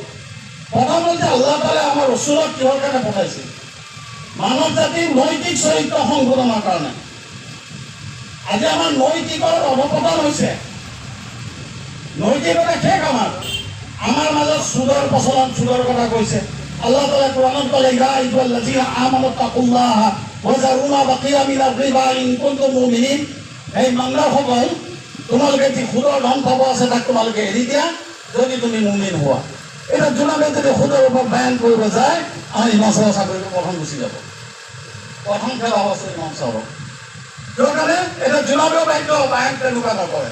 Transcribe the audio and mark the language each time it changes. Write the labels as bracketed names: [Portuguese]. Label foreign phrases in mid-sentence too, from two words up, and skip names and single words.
[Assamese] প্ৰথমতে আল্লাহ তাআলাই আমাৰ ৰচুলক কিহৰ কাৰণে পঠাইছিল? মানৱ জাতিৰ নৈতিক চৰিত্ৰ সংশোধনৰ কাৰণে। আজি আমাৰ নৈতিকৰ অৱপতন হৈছে। নৈতিকতা শেষ আমাৰ। আমাৰ মাজত সুদৰ প্ৰচলন, সুদৰ কথা কৈছে। আল্লাহ তাআলাই কোৰাণত ক'লে, [Arabic] يا أيها الذين آمنوا اتقوا الله وذروا ما بقي من الربا إن كنتم مؤمنين. [Assamese] এই ইমানদাৰসকল, তোমালোকে যি সুদৰ ধন পাব আছে তাক তোমালোকে এৰি দিয়া যদি তুমি মুমিন হোৱা। এতিয়া জোনাবে যদি সুদৰ ওপৰত বায়ান কৰিব যায়, আমাৰ ইমাম চাহৰ চাকৰিটো প্ৰথম গুচি যাব। প্ৰথম খেলা হ'ব ইমাম চাহৰ। কিয় কাৰণে? এতিয়া জোনাবেও বায়ান তেনেকুৱা নকৰে।